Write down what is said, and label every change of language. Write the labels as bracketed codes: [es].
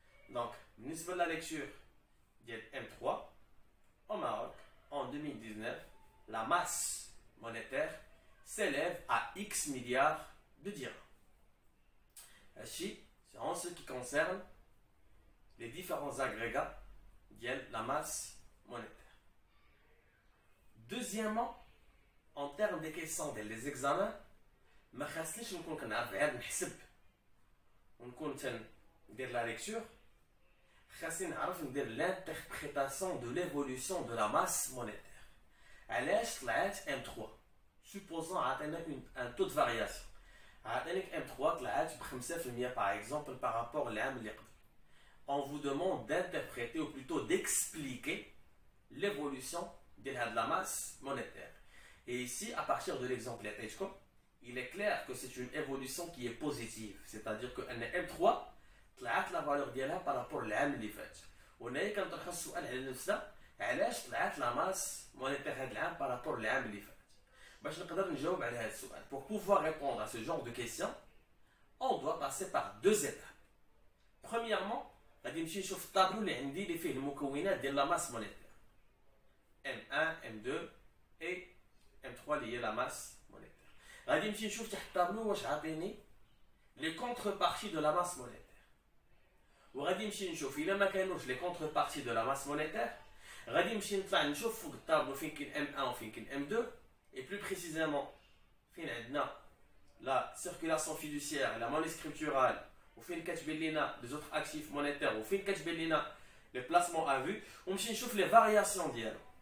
[fr] Donc, [ar] بالنسبة [fr] la lecture de M3, au Maroc, en 2019, la masse monétaire s'élève à X milliards de dirhams. Ainsi, c'est en ce qui concerne les différents agrégats de la masse monétaire. Deuxièmement, en termes des questions des examens, [ar] ما خاصنيش نكون كنعرف غير نحسب ونكون ندير لا ليكتور. خاصني نعرف ندير [fr] l'interprétation de l'évolution de la masse monétaire. [ar] علاش طلعت [fr] M3 supposons [ar] عطيناك [fr] un taux de variation. [ar] عطيناك M3 طلعت ب 5% [fr] par exemple par rapport [ar] للعام اللي قبل. [fr] On vous demande d'interpréter ou plutôt d'expliquer l'évolution de la masse monétaire. Et ici, à partir de l'exemple Etechko, il est clair que c'est une évolution qui est positive. C'est-à-dire que M3, [ar] طلعت [fr] la valeur [ar] ديالها [fr] par rapport [ar] للعام اللي فات. وهنا كنطرح السؤال على نفسها علاش طلعت la masse monétaire هذا العام [fr] par rapport [ar] للعام اللي فات. باش نقدر نجاوب على هذا السؤال. [fr] Pour pouvoir répondre à ce genre de questions, on doit passer par deux étapes. Premièrement, [ar] غادي نمشي نشوف الطابلو اللي عندي اللي فيه المكونات ديال la masse monétaire. [fr] M1, M2 et M3 [ar] اللي هي [fr] la masse monétaire. [ar] غادي نمشي نشوف تحت الطابلو واش عاطيني les contreparties de la masse monétaire. وغادي نمشي نشوف الا ما كانوش les contreparties de la masse monétaire غادي نمشي نطلع نشوف فوق الطابلو فين كاين M1 وفين كاين M2 et plus précisément فين عندنا la circulation fiduciaire et la monnaie scripturale وفين كتبين لينا les autres actifs monétaires وفين كتبين لينا les placements à vue ونمشي نشوف les variations ديالهم.